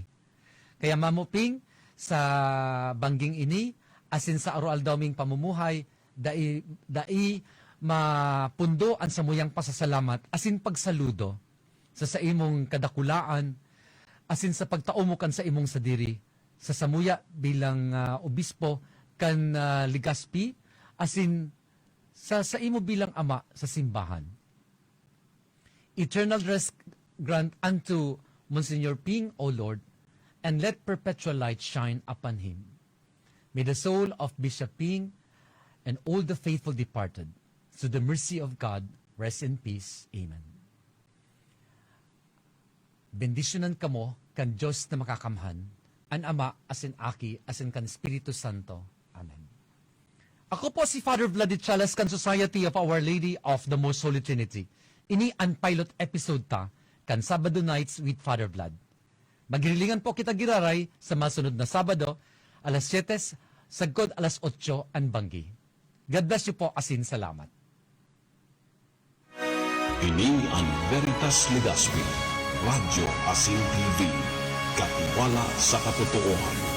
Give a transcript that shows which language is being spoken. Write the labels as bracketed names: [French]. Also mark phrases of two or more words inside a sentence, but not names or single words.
[Bikol] Kaya Mamo Ping, sa bangging ini, asin sa arual daming pamumuhay, dai mapundo ang samuyang pasasalamat, asin pagsaludo sa imong kadakulaan, asin sa pagtaumokan sa imong sadiri, sa samuya bilang obispo kan Legazpi, asin sa imo bilang ama sa simbahan. [English] Eternal rest grant unto Monsignor Ping, O Lord, and let perpetual light shine upon him. May the soul of Bishop Ping and all the faithful departed, through the mercy of God, rest in peace. Amen. [Bikol] Bendisyonan kamo kan Diyos na makakamhan, an Ama asin Aki asin kan Espiritu Santo. Amen. Ako po si Father Vladimir Echalas kan Society of Our Lady of the Most Holy Trinity. Ini ang pilot episode ta kan Sabado Nights with Father Vlad. Magrilingan po kita giraray sa masunod na Sabado, alas 7, sagkod alas 8 ang banggi. [English] God bless you [Bikol] po, asin salamat. Ini ang Veritas Legazpi, Radyo Asin TV, katiwala sa katotohanan.